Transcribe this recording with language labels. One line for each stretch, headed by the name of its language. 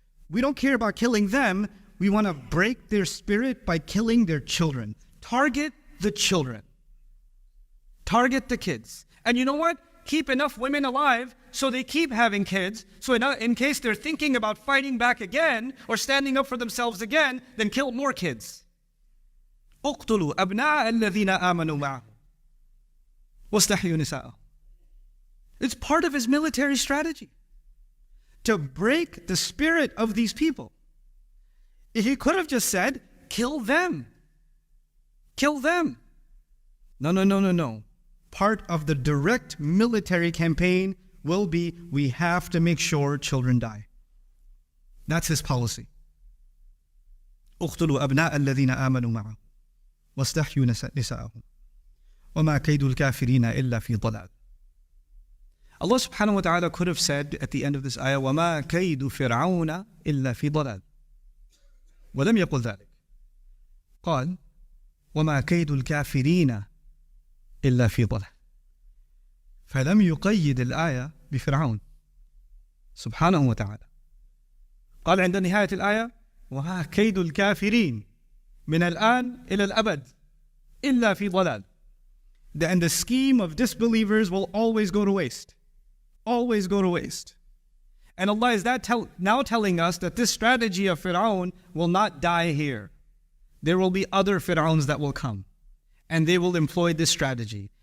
English: We don't care about killing them. We want to break their spirit by killing their children. Target the children. Target the kids. And you know what? Keep enough women alive so they keep having kids. So in case they're thinking about fighting back again or standing up for themselves again, then kill more kids.
Arabic: اقتلوا أبناء الذين آمنوا معه واستحيوا نساءهم.
English: It's part of his military strategy to break the spirit of these people. He could have just said, kill them. Kill them. No. Part of the direct military campaign will be, we have to make sure children die. That's his policy.
Arabic: اقتلوا أبناء الذين آمنوا معه واستحيوا نساءهم وما كيد الكافرين إلا في ضلال.
English: Allah subhanahu wa ta'ala could have said at the end of this ayah,
Arabic: وَمَا كَيْدُ فِرْعَوْنَ إِلَّا فِي ضَلَالٍ. ولم يقل ذلك. قال وما كيد الكافرين إلا في ضلال. فلم يقيد الآية بفرعون سبحانه وتعالى. قال عند نهاية الآية وما كيد الكافرين من الآن إلى الأبد إلا في ضلال.
English: And the scheme of disbelievers will always go to waste. Always go to waste. And Allah is now telling us that this strategy of Firaun will not die here. There will be other Firauns that will come. And they will employ this strategy.